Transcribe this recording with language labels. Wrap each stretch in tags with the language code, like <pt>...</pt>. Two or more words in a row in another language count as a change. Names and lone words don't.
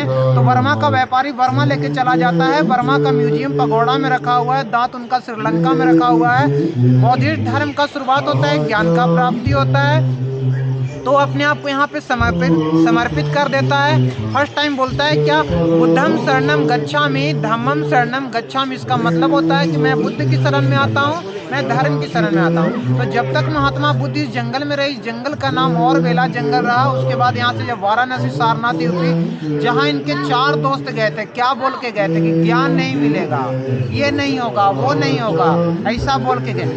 <hi>तो वर्मा का व्यापारी वर्मा लेके चला जाता है, वर्मा का म्यूजियम पगोड़ा में रखा हुआ है, दांत उनका श्रीलंका में रखा हुआ है। बौद्धिस्ट धर्म का शुरुआत होता है, ज्ञान का प्राप्ति होता है, तो अपने आप को यहाँ पे समर्पित कर देता है।</hi> <en>first time</en> <hi>बोलता है क्या,</hi> <pi>बुद्धम शरणम गच्छामि, धम्मम शरणम गच्छामि।</pi> <hi>इसका मतलब होता है कि मैं बुद्ध की शरण में आता हूँ, मैं धर्म की शरण में आता हूँ। तो जब तक महात्मा बुद्ध इस जंगल में रहे, इस जंगल का नाम और बेला जंगल रहा। उसके बाद यहाँ से जब वाराणसी सारनाथ यूपी, जहाँ इनके 4 दोस्त गए थे, क्या बोल के गए थे कि ज्ञान नहीं मिलेगा, ये नहीं होगा, वो नहीं होगा, ऐसा बोल के गए।</hi>